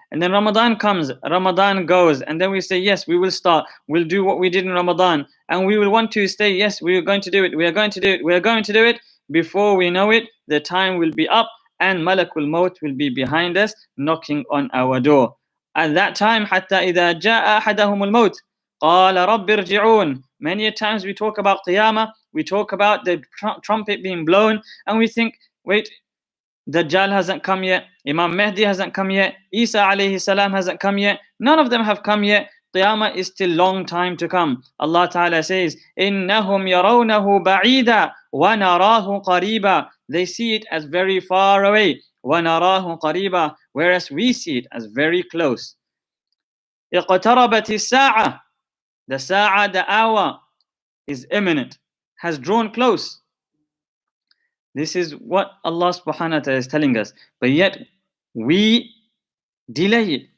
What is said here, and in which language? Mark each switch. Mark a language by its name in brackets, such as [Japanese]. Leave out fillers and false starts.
[English] And then Ramadan comes, Ramadan goes, and then we say, yes, we will start, we'll do what we did in Ramadan, and we will want to say, yes, we are going to do it, we are going to do it, we are going to do it. before we know it, the time will be up and Malakul Maut will be behind us, knocking on our door. At that time, [Arabic] حَتَّى إِذَا جَاءَ أَحَدَهُمُ الْمَوْتِ قَالَ رَبِّ ارْجِعُونَ. [English] Many a times we talk about Qiyamah, we talk about the trumpet being blown, and we think, wait, Dajjal hasn't come yet, Imam Mahdi hasn't come yet, Isa alayhi salam hasn't come yet, none of them have come yet. Qiyamah is still long time to come. Allah Ta'ala says, [Arabic] إِنَّهُمْ يَرَوْنَهُ بَعِيدًا وَنَرَاهُ قَرِيبًا. [English] They see it as very far away. [Arabic] وَنَرَاهُ قَرِيبًا. [English] Whereas we see it as very close. [Arabic] اقتربت الساعة. [English] The sa'a, the hour, is imminent, has drawn close. This is what Allah subhanahu wa ta'ala is telling us. But yet, we delay it.